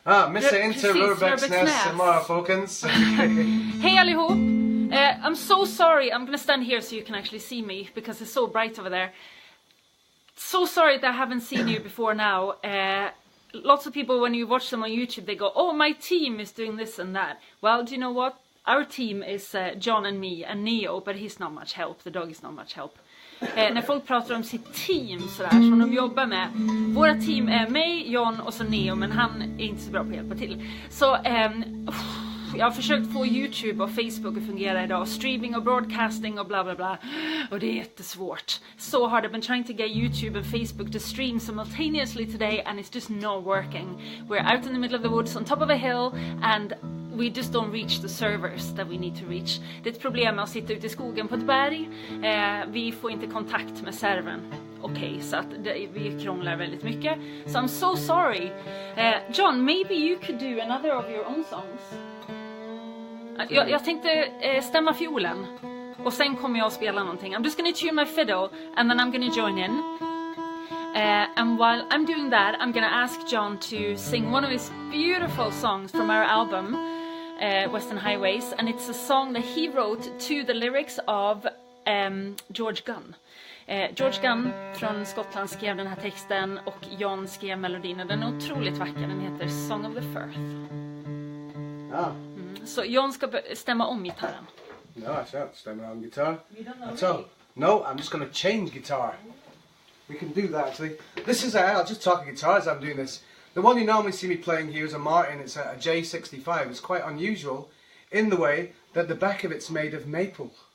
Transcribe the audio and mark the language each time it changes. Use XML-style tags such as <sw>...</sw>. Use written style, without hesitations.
<sv>Missa inte Rörbäcksnäs imorgon, folkens.</sv> <en>Hey</en> <sv>allihop.</sv> <en>I'm so sorry. I'm going to stand here so you can actually see me because it's so bright over there. So sorry that I haven't seen you before now. Lots of people, when you watch them on YouTube, they go, oh, my team is doing this and that. Well, do you know what? Our team is John and me and Neo, but he's not much help. The dog is not much help.</en> <sv>När folk pratar om sitt team sådär, som de jobbar med. Våra team är mig, John och så Neo, men han är inte så bra på att hjälpa till. Så jag har försökt få YouTube och Facebook att fungera idag. Streaming och broadcasting och bla bla bla. Och det är jättesvårt.</sv> <en>So hard. I've been trying to get YouTube and Facebook to stream simultaneously today and it's just not working. We're out in the middle of the woods on top of a hill and we just don't reach the servers that we need to reach.</en> <sv>Det är ett problem med att sitta ute i skogen på ett berg. Vi får inte kontakt med servern. okej, så att vi krånglar väldigt mycket.</sv> <en>So I'm so sorry. John, maybe you could do another of your own songs.</en> <sv>Jag tänkte stämma fiolen. Och sen kommer jag att spela någonting.</sv> <en>I'm just gonna tune my fiddle and then I'm gonna join in. And while I'm doing that, I'm gonna ask John to sing one of his beautiful songs from our album, Western Highways. And it's a song that he wrote to the lyrics of George Gunn.</en> <sv>George Gunn från Skottland skrev den här texten och John skrev melodin. Och den är otroligt vacker. Den heter Song of the Firth. Så John ska stämma om gitarren.</sv> <en>No, I shan't</en> <sv>stämma om</sv> <en>guitar. No, I'm just going to change guitar. We can do that actually. This is I'll just talk guitar as I'm doing this. The one you normally see me playing here is a Martin. It's a J65. It's quite unusual in the way that the back of it's made of maple.</en>